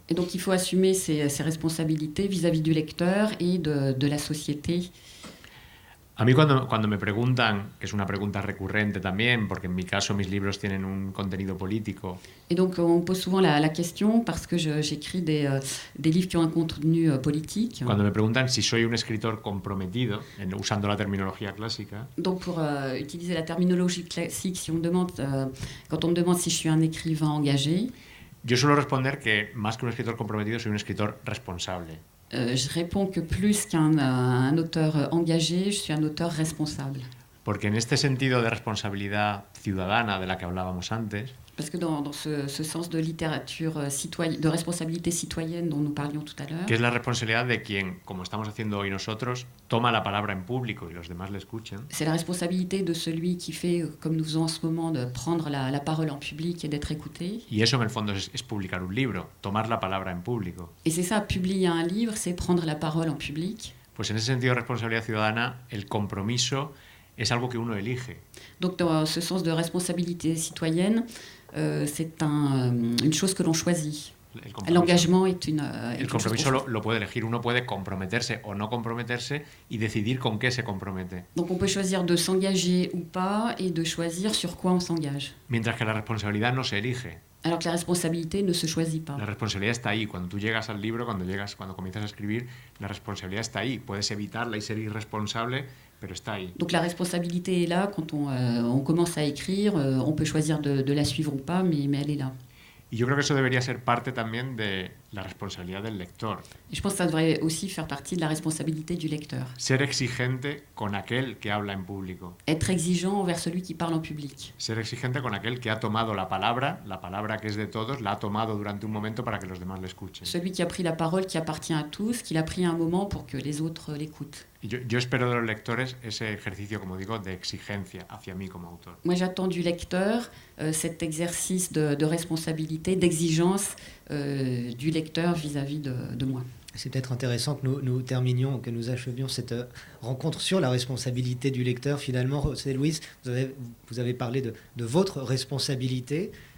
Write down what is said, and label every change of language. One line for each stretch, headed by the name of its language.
French: Et donc il faut assumer ces responsabilités vis-à-vis du lecteur et de la société.
Spanish: A mí cuando me preguntan, que es una pregunta recurrente también, porque en mi caso mis libros tienen un contenido político.
French: Et donc on pose souvent la question parce que j'écris des livres qui ont un contenu politique.
Spanish: Cuando me preguntan si soy un escritor comprometido, usando la terminología clásica.
French: Donc pour utiliser la terminologie classique, si on me demande, quand on me demande si je suis un écrivain engagé.
Spanish: Yo suelo responder que más que un escritor comprometido soy un escritor responsable.
French: Je réponds que plus qu'un auteur engagé, je suis un auteur responsable.
Spanish: Porque en este sentido de responsabilidad ciudadana de la que hablábamos antes,
French: parce que dans ce sens de littérature citoyenne, de responsabilité citoyenne dont nous parlions tout à l'heure,
Spanish: que es la responsabilidad de quien, como estamos haciendo hoy nosotros, toma la palabra en público y los demás le escuchan.
French: C'est la responsabilité de celui qui fait, comme nous faisons en ce moment, de prendre la parole en public et d'être écouté.
Spanish: Y eso en el fondo es publicar un libro, tomar la palabra en público.
French: Et c'est ça, publier un livre, c'est prendre la parole en public.
Spanish: Pues en ese sentido de responsabilidad ciudadana, el compromiso es algo que uno elige.
French: Donc dans ce sens de responsabilité citoyenne, c'est une chose que l'on choisit. L'engagement est une
Spanish: el compromiso lo puede elegir. Uno puede comprometerse o no comprometerse y decidir con qué se compromete.
French: Donc on peut choisir de s'engager ou pas et de choisir sur quoi on s'engage.
Spanish: Mientras que la responsabilidad no se elige.
French: Alors que la responsabilité ne se choisit pas.
Spanish: La responsabilidad está ahí. Cuando tú llegas al libro, cuando comienzas a escribir, la responsabilidad está ahí. Puedes evitarla y ser irresponsable, pero está ahí.
French: Donc la responsabilité est là quand on commence à écrire. On peut choisir de la suivre ou pas, mais elle est là.
Spanish: Y yo creo que eso debería ser parte también de la responsabilidad del lector.
French: Et je pense que ça devrait aussi faire partie de la responsabilité du lecteur.
Spanish: Ser exigente con aquel que habla en público.
French: Être exigeant envers celui qui parle en public.
Spanish: Ser exigente con aquel que ha tomado la palabra que es de todos, la ha tomado durante un momento para que los demás le escuchen.
French: Celui qui a pris la parole qui appartient à tous, qu'il a pris un moment pour que les autres l'écoutent.
Spanish: Y yo espero de los lectores ese ejercicio, como digo, de exigencia hacia mí como autor.
French: Moi, j'attends du lecteur cet exercice de responsabilité, d'exigence du lecteur vis-à-vis de moi. C'est peut-être intéressant que nous terminions, que nous achevions cette rencontre sur la responsabilité du lecteur. Finalement, José Luis, vous avez parlé de votre responsabilité.